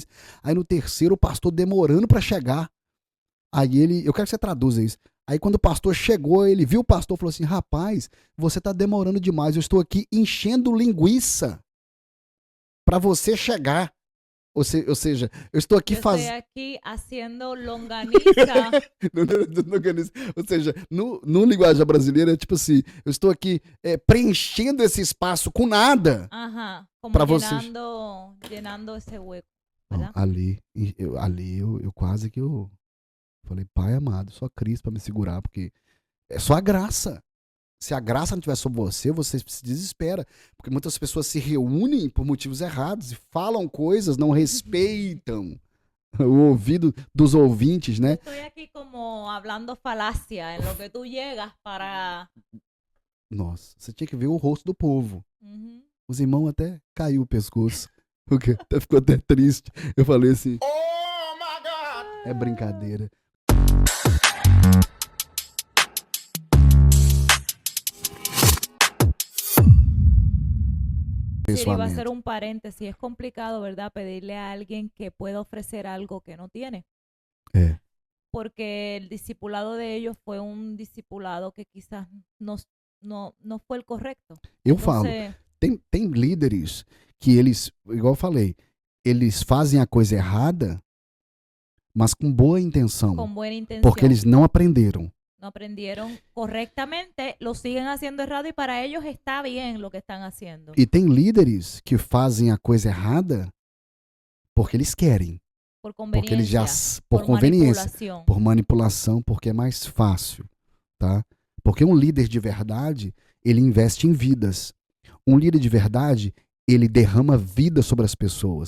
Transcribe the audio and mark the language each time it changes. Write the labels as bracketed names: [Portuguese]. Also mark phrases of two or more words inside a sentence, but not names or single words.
[Portuguese] Aí no terceiro, o pastor demorando para chegar. Aí eu quero que você traduza isso. Aí quando o pastor chegou, ele viu o pastor e falou assim, rapaz, você está demorando demais, eu estou aqui enchendo linguiça para você chegar. Ou seja, eu estou aqui [Spanish] Yo [Portuguese] fazendo. [Spanish] estoy aquí haciendo longaniza. [Portuguese] Ou seja, no linguagem brasileira é tipo assim, eu estou aqui preenchendo esse espaço com nada [Spanish] Ajá, como [Portuguese] para vocês. [Spanish] llenando ese hueco, [Portuguese] Não, [Spanish] ¿verdad? [Portuguese] ali eu quase que eu falei, Pai amado, só Cristo para me segurar, porque é só a graça. Se a graça não estiver sobre você, você se desespera. Porque muitas pessoas se reúnem por motivos errados e falam coisas, não respeitam o ouvido dos ouvintes, [Spanish] Yo [Portuguese] né? [Spanish] estoy aquí como hablando falacia en lo que tú llegas para... [Portuguese] Nossa, você tinha que ver o rosto do povo. Ujú. Os irmãos até caiu o pescoço. Porque até ficou até triste. Eu falei assim, [English] Oh my God! [Portuguese] é brincadeira. [Spanish] Sí, iba a hacer [Portuguese] Abençoamento. [Spanish] un paréntesis. Es complicado, ¿verdad? Pedirle a alguien que pueda ofrecer algo que no tiene. [Portuguese] É. [Spanish] Porque el discipulado de ellos fue un discipulado que quizás no fue el correcto. [Portuguese] Eu falo, [Spanish] Entonces, [Portuguese] tem líderes que eles, igual eu falei, eles fazem a coisa errada, mas com boa intenção. [Spanish] con buena intención, [Portuguese] Porque eles não aprenderam. [Spanish] no aprendieron correctamente, lo siguen haciendo errado y para ellos está bien lo que están haciendo. [Portuguese] E tem líderes que fazem a coisa errada porque eles querem. [Spanish] Por [Portuguese] Porque eles já. [Spanish] conveniencia, [Portuguese] Por conveniência. [Spanish] manipulación. [Portuguese] Por manipulação, porque é mais fácil. Tá? Porque um líder de verdade, ele investe em vidas. Um líder de verdade, ele derrama vida sobre as pessoas.